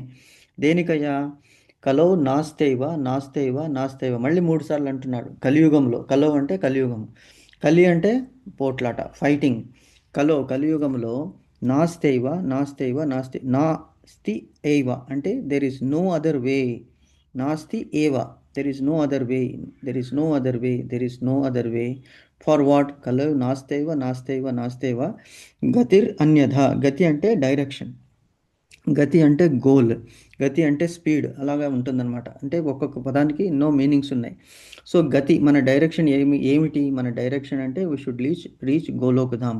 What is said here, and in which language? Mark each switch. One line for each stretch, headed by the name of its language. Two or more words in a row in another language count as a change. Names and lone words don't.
Telugu: దేనికయ్యా?
Sanskrit: కలౌ నాస్తైవ
Telugu: మళ్ళీ 3 సార్లు అంటున్నాడు. కలియుగంలో, కలౌ అంటే కలియుగం, కలి అంటే పోట్లాట, ఫైటింగ్. కలియుగంలో
Sanskrit: నాస్తైవ నాస్తైవ నాస్తి నాస్తి ఏవ
Telugu: అంటే
English: There is no other way.
Sanskrit: నాస్తి ఏవ,
English: There is no other way, there is no other way, there is no other way. For what?
Sanskrit: కలౌ నాస్తైవ నాస్తైవ నాస్తైవ గతిర్ అన్యథ.
Telugu: గతి అంటే డైరెక్షన్, గతి అంటే గోల్, గతి అంటే స్పీడ్, అలాగా ఉంటుందన్నమాట. అంటే ఒక్కొక్క పదానికి ఎన్నో మీనింగ్స్ ఉన్నాయి. సో గతి మన డైరెక్షన్ ఏమిటి? మన డైరెక్షన్ అంటే
English: We should reach
Telugu: గోలోకధామ్.